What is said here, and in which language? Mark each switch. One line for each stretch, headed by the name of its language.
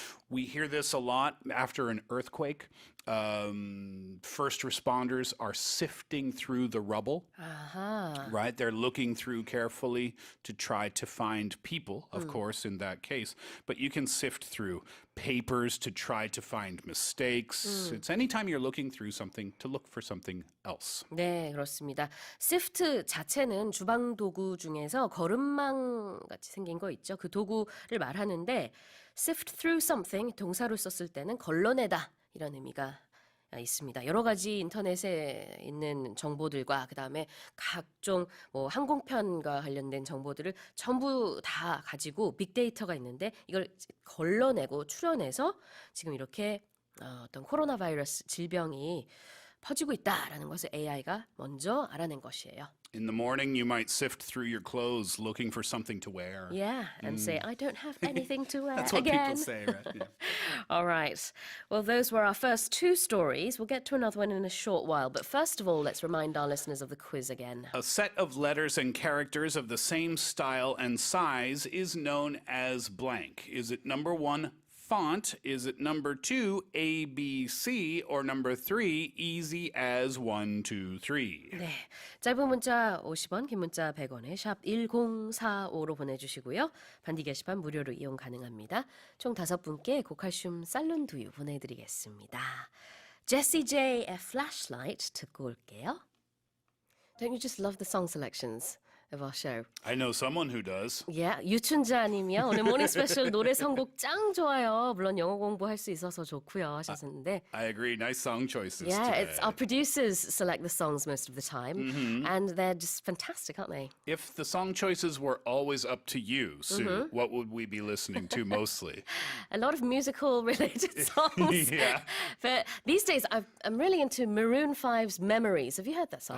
English: We hear this a lot after an earthquake. First responders are sifting through the rubble, right? They're looking through carefully to try to find people, of course, in that case. But you can sift through papers to try to find mistakes. It's anytime you're looking through something to look for something else.
Korean: 네, 그렇습니다. sift 자체는 주방 도구 중에서 거름망 같이 생긴 거 있죠. 그 도구를 말하는데 sift through something 동사로 썼을 때는 걸러내다 이런 의미가 있습니다. 여러 가지 인터넷에 있는 정보들과 그다음에 각종 항공편과 관련된 정보들을 전부 다 가지고 빅데이터가 있는데 이걸 걸러내고 추려내서 지금 이렇게 어떤 코로나 바이러스 질병이 퍼지고 있다라는 것을 AI가 먼저 알아낸 것이에요.
English: In the morning, you might sift through your clothes looking for something to wear. Yeah, and say, I don't have anything to wear That's what again. people say, right? Yeah. All right. Well, those were our first two stories. We'll get to another one in a short while. But first of all, let's remind our listeners of the quiz again. A set of letters and characters of the same style and size is known as blank. Is it number 1, font? Is it number 2, ABC? Or number 3, easy as 1, 2, 3?
Korean: 네. 짧은 문자 50원, 긴 문자 100원에 샵 1045로 보내주시고요. 반디 게시판 무료로 이용 가능합니다. 총 5분께 고칼슘 쌀룬 두유 보내드리겠습니다. Jessie J의 Flashlight 듣고 올게요.
English: Don't you just love the song selections of our show? I know someone who does.
Korean: Yeah, 유춘자 님이요. 오늘 모닝 스페셜 노래 선곡 짱 좋아요. 물론 영어 공부할 수 있어서 좋고요 하셨는데.
English: I agree. Nice song choices. Yeah, today. it's our producers select the songs most of the time, and they're just fantastic, aren't they? If the song choices were always up to you, Sue, what would we be listening to mostly? A lot of musical-related songs. Yeah. But these days, I'm really into Maroon 5's Memories. Have you heard that song?